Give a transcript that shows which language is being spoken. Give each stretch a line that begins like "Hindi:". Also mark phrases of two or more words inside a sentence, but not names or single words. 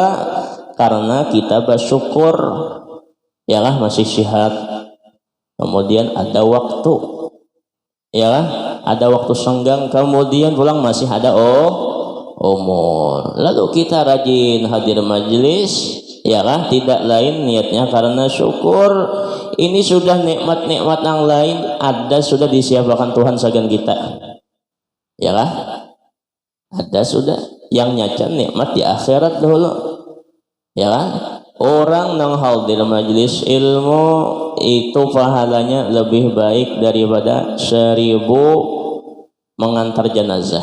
Indonesian: Karena kita bersyukur ya kah, masih sehat, kemudian ada waktu ya kah, ada waktu senggang, kemudian pulang masih ada umur, lalu kita rajin hadir majelis ya kah, tidak lain niatnya karena syukur. Ini sudah nikmat-nikmat yang lain ada, sudah disiapkan Tuhan sagan kita ya kah, ada sudah yang nyacan nikmat di akhirat dahulu ya kan. Orang nang hadir majelis ilmu itu pahalanya lebih baik daripada 1000 mengantar jenazah.